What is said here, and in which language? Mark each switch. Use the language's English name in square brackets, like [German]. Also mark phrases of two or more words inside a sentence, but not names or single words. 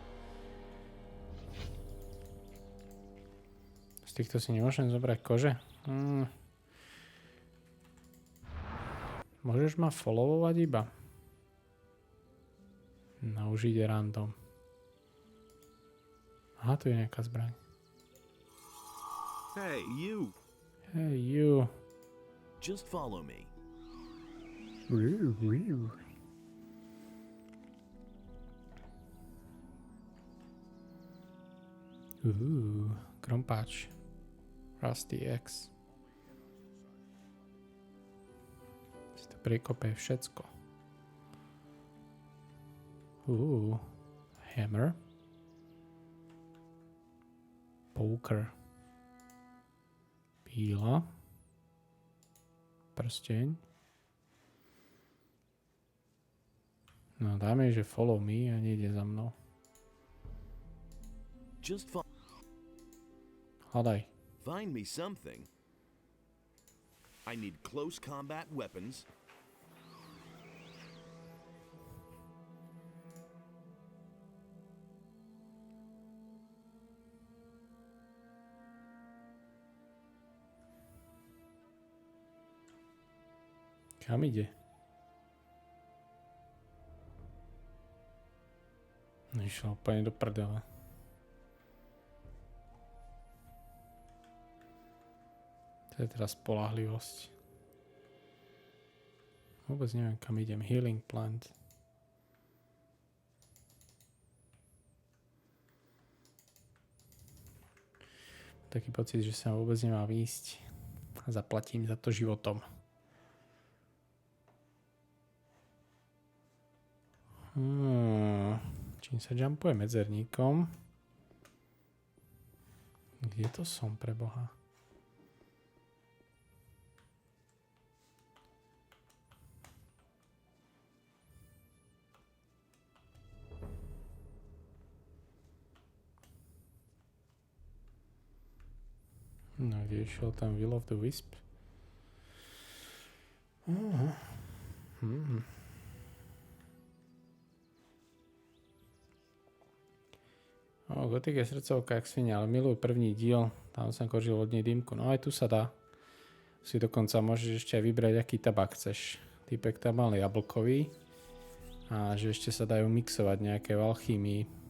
[Slovak] Z týchto si nemôžem zobrať kože? Môžeš ma followovať iba? No už ide random. Aha, tu je nejaká zbraň. [English] Hey, you. Hey, you. Just follow me. [Slovak] Krompáč. rdks. Si to prekope všetko. Hammer. Poker. Píla. Prsteň. No dáme, že [English] follow me [Slovak] a nejde za mnou. [English] Just [Slovak] Hľadaj. [English] find me something. I need close combat weapons. [Slovak] Kam ide? Išiel úplne do prdele. To je teraz spoľahlivosť. Vôbec neviem, kam idem. [English] Healing plant. [Slovak] Taký pocit, že sa vôbec nemá výjsť. A zaplatím za to životom. Čím sa jumpuje medzerníkom? Kde to som, pre Boha? No, kde išiel tam Will of the Wisp? Gothic je srdcovka jak svinia, ale milujú první diel. Tam som kožil od nej dýmku. No aj tu sa dá. Si dokonca môžeš ešte aj vybrať, aký tabak chceš. Týpek tam mal jablkový. A že ešte sa dajú mixovať nejaké v alchýmii.